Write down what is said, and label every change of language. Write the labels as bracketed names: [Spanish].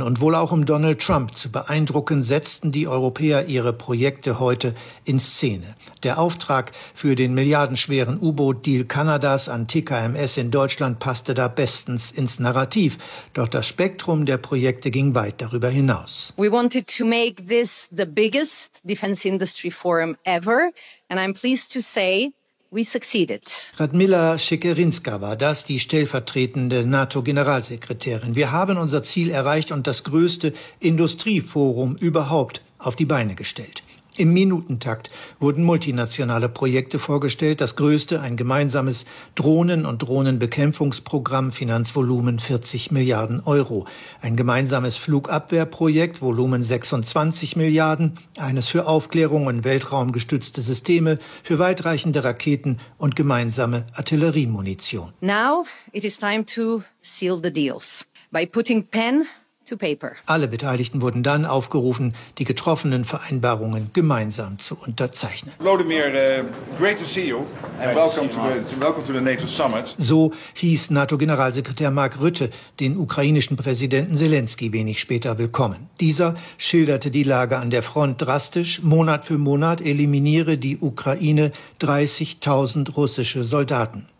[German] Und wohl auch um Donald Trump zu beeindrucken, setzten die Europäer ihre Projekte heute in Szene. Der Auftrag für den milliardenschweren U-Boot-Deal Kanadas an TKMS in Deutschland passte da bestens ins Narrativ. Doch das Spektrum der Projekte ging weit darüber hinaus. [English] We wanted to make this the biggest defense industry forum ever, and I'm pleased to say we succeeded. [German] Radmila Sekerinska war das, die stellvertretende NATO-Generalsekretärin. Wir haben unser Ziel erreicht und das größte Industrieforum überhaupt auf die Beine gestellt. Im Minutentakt wurden multinationale Projekte vorgestellt. Das größte, ein gemeinsames Drohnen- und Drohnenbekämpfungsprogramm, Finanzvolumen 40 Milliarden Euro. Ein gemeinsames Flugabwehrprojekt, Volumen 26 Milliarden. Eines für Aufklärung und weltraumgestützte Systeme, für weitreichende Raketen und gemeinsame Artilleriemunition. [English] Now it is time to seal the deals by putting pen to paper. [German] Alle Beteiligten wurden dann aufgerufen, die getroffenen Vereinbarungen gemeinsam zu unterzeichnen. [English] Vladimir, great to see you and welcome to the NATO summit. [German] So hieß NATO-Generalsekretär Mark Rutte den ukrainischen Präsidenten Zelensky wenig später willkommen. Dieser schilderte die Lage an der Front drastisch. Monat für Monat eliminiere die Ukraine 30.000 russische Soldaten.